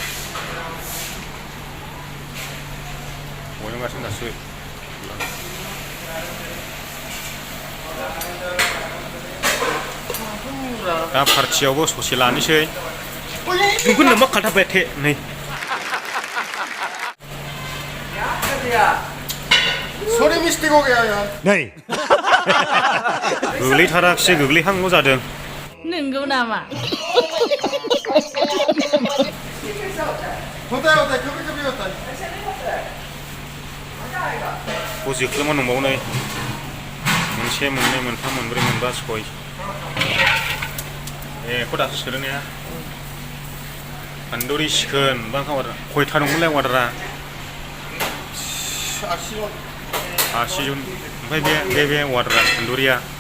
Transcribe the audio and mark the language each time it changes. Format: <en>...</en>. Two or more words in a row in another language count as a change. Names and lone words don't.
<brx>बयनोगासिनो दासो दा पार्टियावबो ससे लानोसै नोंखौ नोमा खालथाबबाय थे नै</brx> <hi>सरि मिस्टेक हो गया यार</hi> <brx>नै गोग्लैथाराखिसै गोग्लैहांल' जादों नंगौ नामा</brx> <hi>होता है कभी होता है</hi> <brx>जोख्लोमा दंबावो नै मोनसे मोननै मोनथाम मोनब्रै मोनबा 6 एखौ दासो सोदों ने तंदूरी चिकेन बांखा खयथा दंमोनलाय अर्डारा 80 जन ओमफ्राय बे अर्डारा तंदूरिया</brx>